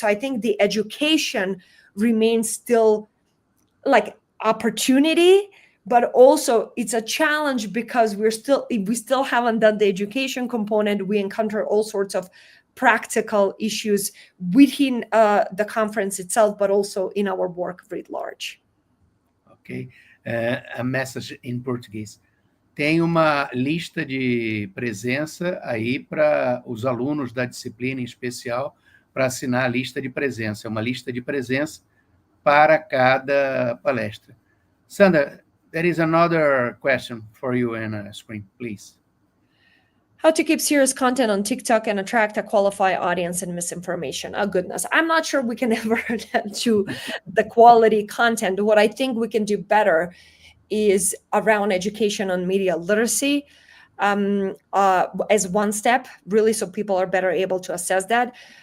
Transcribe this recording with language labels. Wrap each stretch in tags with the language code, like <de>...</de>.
<en>So I think the education remains still like opportunity, but also it's a challenge because we still haven't done the education component. We encounter all sorts of practical issues within the conference itself, but also in our work writ large. Ok. A message in Portuguese.</en> <pt>Tem uma lista de presença aí para os alunos da disciplina em especial para assinar a lista de presença. É uma lista de presença para cada palestra.</pt> <en>Sandra, there is another question for you in a screen, please. How to keep serious content on TikTok and attract a qualified audience and misinformation. Oh, goodness. I'm not sure we can ever do the quality content. What I think we can do better is around education on media literacy as one step, really, so people are better able to assess that.</en>